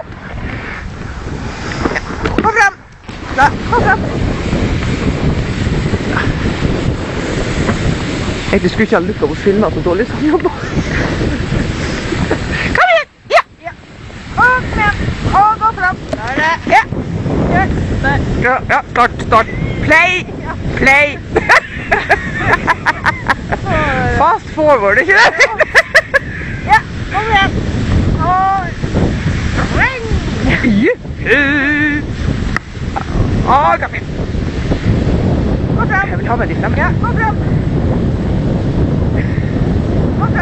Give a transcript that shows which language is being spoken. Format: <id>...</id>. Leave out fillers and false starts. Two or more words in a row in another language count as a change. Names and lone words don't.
<no>Gå frem. Da, gå frem. Jeg skulle ikke ha lukket på filmen så dårlig som han jobber. Kom igjen. Ja. Ja. Og kom igjen. Og gå frem. Da er det. Ja. Ja, ja,</no> <en>start. Play. Play. Fast forward,</en> <no>ikke det? Ja, kom igjen. Og ring. Kom igjen. Gå frem. Jeg vil ha meg litt frem. Ja, gå frem. Gå frem.</no>